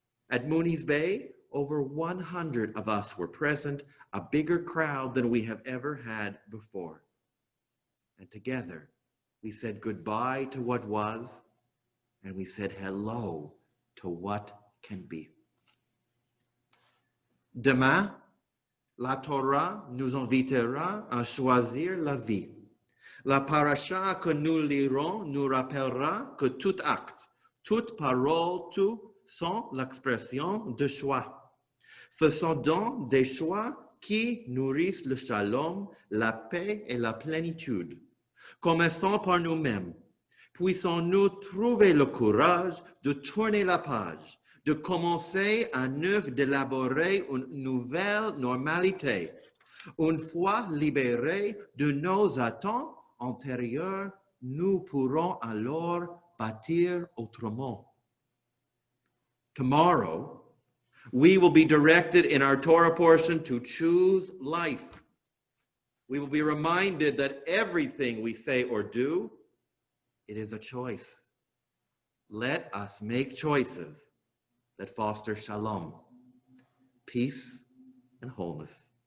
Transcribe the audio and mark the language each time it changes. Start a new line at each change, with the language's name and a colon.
English: At Muni's Bay, over 100 of us were present, a bigger crowd than we have ever had before. And together, we said goodbye to what was, and we said hello to what can be.
French: Demain, la Torah nous invitera à choisir la vie. La paracha que nous lirons nous rappellera que tout acte, toute parole, tout sont l'expression de choix. Faisons donc des choix qui nourrissent le shalom, la paix et la plénitude. Commençons par nous-mêmes. Puissons-nous trouver le courage de tourner la page, de commencer à neuf d'élaborer une nouvelle normalité. Une fois libérés de nos attentes antérieures, nous pourrons alors bâtir autrement.
English: Tomorrow, we will be directed in our Torah portion to choose life. We will be reminded that everything we say or do, it is a choice. Let us make choices that foster shalom, peace, and wholeness.